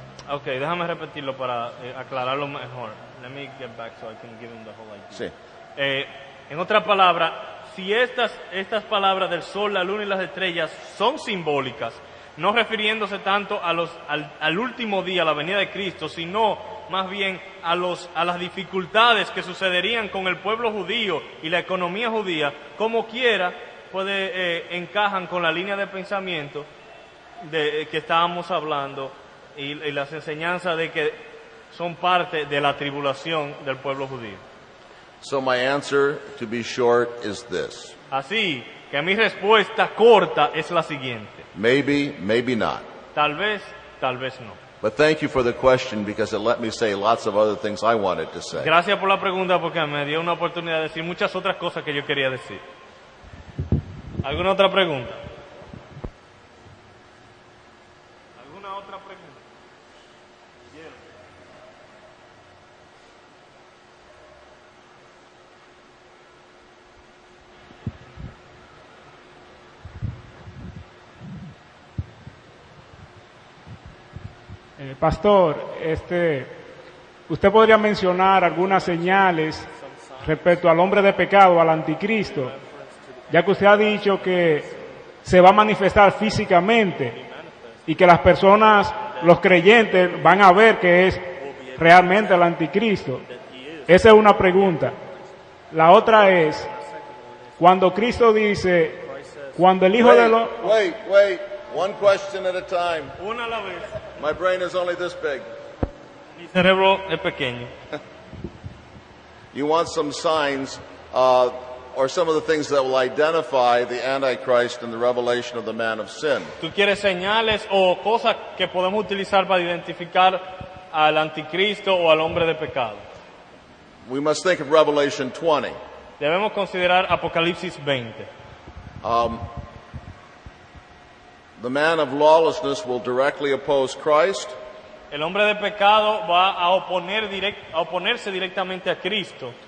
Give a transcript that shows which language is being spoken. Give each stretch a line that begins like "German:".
Spanish: Ok, déjame repetirlo para aclararlo mejor.
English: Let me get back so I can give him the whole idea.
Spanish: Sí. En otra palabra, si estas palabras del sol, la luna y las estrellas son simbólicas, no refiriéndose tanto al último día, a la venida de Cristo, sino más bien a las dificultades que sucederían con el pueblo judío y la economía judía, como quiera, encajan con la línea de pensamiento que estábamos hablando y las enseñanzas de que son parte de la tribulación del pueblo judío.
English: So my answer, to be short, is this.
Spanish: Así que mi respuesta corta es la siguiente.
English: Maybe, maybe not.
Spanish: Tal vez no.
English: But thank you for the question because it let me say lots of other things I wanted to say.
Spanish: Gracias por la pregunta porque me dio una oportunidad de decir muchas otras cosas que yo quería decir. ¿Alguna otra pregunta? ¿Alguna otra pregunta? Pastor, usted podría mencionar algunas señales respecto al hombre de pecado, al anticristo, ya que usted ha dicho que se va a manifestar físicamente y que las personas, los creyentes, van a ver que es realmente el anticristo. Esa es una pregunta. La otra es, cuando Cristo dice, cuando el Hijo de los...
English: Wait. One question at a time.
Spanish: Una a la vez.
English: My brain is only this big.
Spanish: Mi cerebro es pequeño.
English: You want some signs or some of the things that will identify the Antichrist and the revelation of the man of sin.
Spanish: ¿Tú quieres señales o cosas que podemos utilizar para identificar al anticristo o al hombre de pecado?
English: We must think of Revelation 20.
Spanish: Debemos considerar Apocalipsis 20.
English: The man of lawlessness will directly oppose Christ.
Spanish: El hombre de pecado va a oponerse directamente a Cristo.